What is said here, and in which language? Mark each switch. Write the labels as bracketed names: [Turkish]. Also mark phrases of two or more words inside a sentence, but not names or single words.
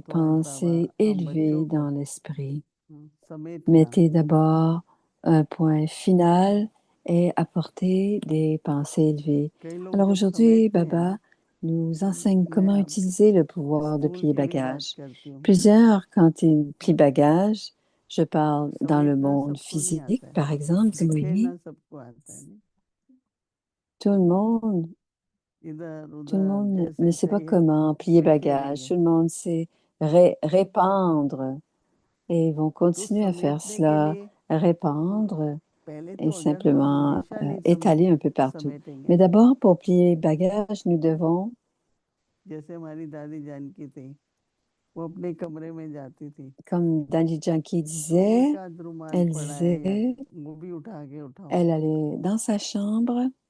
[Hindi] तो आज बाबा [French] pensées [Hindi] हम बच्चों [French] élevées [Hindi] को [French] dans l'esprit. [Hindi] समेटना, [French] Mettez d'abord un point final et apportez des pensées élevées. [Hindi] कई लोग [French] Alors [Hindi] जब [French] aujourd'hui, [Hindi] समेटते हैं, [French] Baba nous enseigne [Hindi] मैं [French] comment [Hindi] अब [French] utiliser le pouvoir de [Hindi] स्कूल [French] plier [Hindi] की भी बात [French] bagage. [Hindi] करती हूँ। [French] Plusieurs, quand ils plient bagage, je parle dans le [Hindi] समेटना [French] monde [Hindi] सबको नहीं [French] physique, [Hindi] आता है, [French] par exemple, Zimouni. [Hindi] बिखेरना सबको आता है। नहीं? [French] Tout le monde, [Hindi] इधर [French] tout le [Hindi] उधर [French] monde ne [Hindi] जैसे [French] sait pas [Hindi] चाहिए [French] comment plier bagage. [Hindi] बिखेरेंगे। [French] Tout le monde sait répandre et ils vont [Hindi] तो [French] continuer à faire [Hindi] समेटने के [French] cela, [Hindi] लिए [French] répandre. et simplement étaler un peu partout. Mais d'abord, pour plier les bagages, nous devons, comme Dani Janki disait, elle allait dans sa chambre.